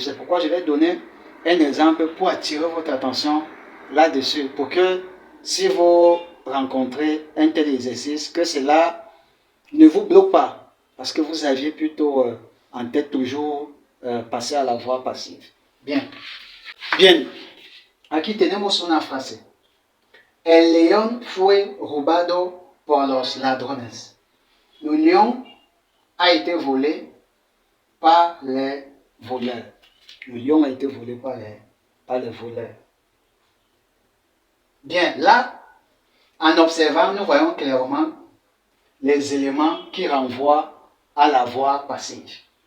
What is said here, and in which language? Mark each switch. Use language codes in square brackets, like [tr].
[fr] C'est pourquoi je vais donner un exemple pour attirer votre attention là-dessus, pour que si vous rencontrez un tel exercice, que cela ne vous bloque pas, parce que vous aviez plutôt en tête toujours passer à la voix passive. Bien. Bien. [es] Aquí tenemos una frase. El león fue robado por los ladrones. [fr] Le lion a été volé par les voleurs. Le lion a été volé par les voleurs. Bien, là, en observant, nous voyons clairement les éléments qui renvoient à la voix passive.